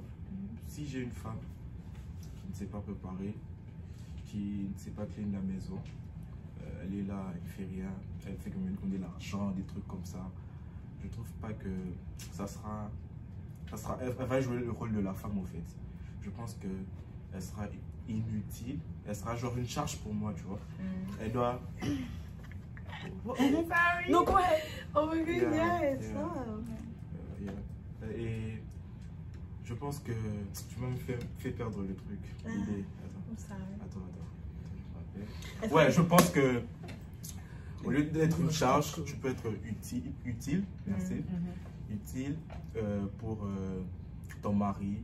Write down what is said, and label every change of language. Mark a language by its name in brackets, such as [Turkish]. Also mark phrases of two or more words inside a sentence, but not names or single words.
[French] Si j'ai une femme qui ne sait pas préparer, qui ne sait pas clean la maison, elle est là, elle ne fait rien, elle fait comme une de l'argent, des trucs comme ça. Je trouve pas que elle va jouer le rôle de la femme en fait. Je pense que elle sera inutile, elle sera genre une charge pour moi, tu vois. Elle doit. [English] No, go ahead. Oh my god, yes. [French] Et je pense que tu m'as fait perdre le truc. L'idée. Attends. Ouais, je pense que au lieu d'être une charge, tu peux être utile, merci, utile pour ton mari.